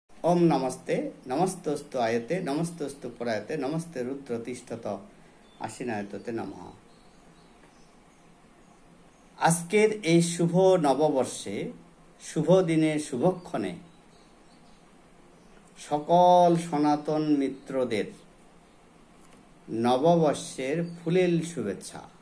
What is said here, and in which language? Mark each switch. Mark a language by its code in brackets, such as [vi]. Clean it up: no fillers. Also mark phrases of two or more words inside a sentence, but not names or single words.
[sa] ओम नमस्ते नमस्तस्तु आयते नमस्तस्तु परायते नमस्ते रुद्र तिष्ठत आशीनायतते नमः। [bn] আজকের এই শুভ নববর্ষে শুভ দিনে শুভক্ষণে সকল সনাতন মিত্রদের নববর্ষের ফুলেল শুভেচ্ছা।